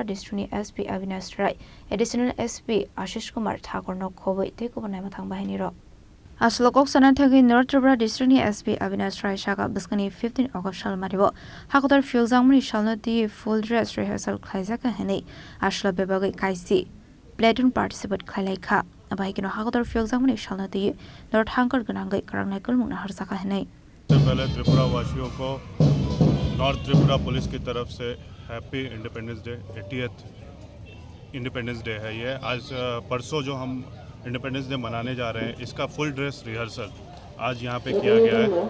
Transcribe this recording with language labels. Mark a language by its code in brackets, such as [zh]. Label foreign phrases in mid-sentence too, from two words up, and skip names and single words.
[trp] District SP Avinash Additional SP Ashish Kumar Thakur Khobwi Kubun Naimwthang Bahini ro Aslokok Sananthagi Tripura District SP Avinash Shaka Biskani 15 August Sal Maribo Hakotor Phiyokjakmani Sal [en] full dress rehearsal [trp] Khlaijakha Hene Ashla Bebagai Kaisi Platoon participate Khlaijakha Bahini Hakotor Phiyokjakmani Sal Naimwthang Ganangai Khorang Rehearsal Hene [hi] सबसे पहले त्रिपुरा वासियों को नॉर्थ त्रिपुरा पुलिस की तरफ से [en] happy independence day [hi] 80th [en] independence day [hi] है ये। आज परसों जो हम [en] independence day [hi] मनाने जा रहे हैं इसका [en] full dress rehearsal [hi] आज यहाँ पे किया गया है।